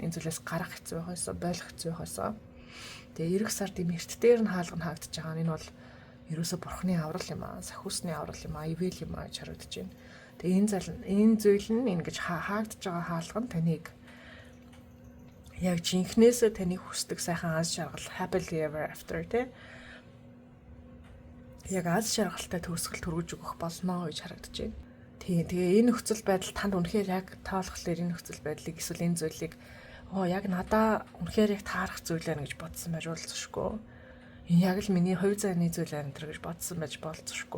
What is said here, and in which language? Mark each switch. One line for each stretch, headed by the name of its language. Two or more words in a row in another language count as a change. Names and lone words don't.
Mongolian: Энэ зүйлээс гарах хэцүү байх байсан, болох хэцүү байх байсан. Тэгээ эх сард юм эрт дээр нь хаалга хаагдаж байгаа нь энэ бол ерөөсө бурхны аврал юм аа, сахиусны аврал юм аа, ивэл юм аа гэж харагдаж байна. Тэгээ энэ зүйл нь ингэж хаагдж байгаа хаалга нь таныг яг жинхнээсээ таныг хүсдэг сайхан аз жаргал
English: happily ever after
Mongolian: те яг аз жаргалтай төгсгөл төрүүлж өгөх болно гэж харагдаж байна. Тэгээ энэ нөхцөл байдал танд үнэхээр яг таалахлаар энэ нөхцөл байдлыг эсвэл энэ зүйлийг яг надаа үнэхээр яг таарах зүйл байна гэж бодсон байж болцсошгүй. Энэ яг л миний хувь зайны зүйл байна гэж бодсон байж болцсошгүй.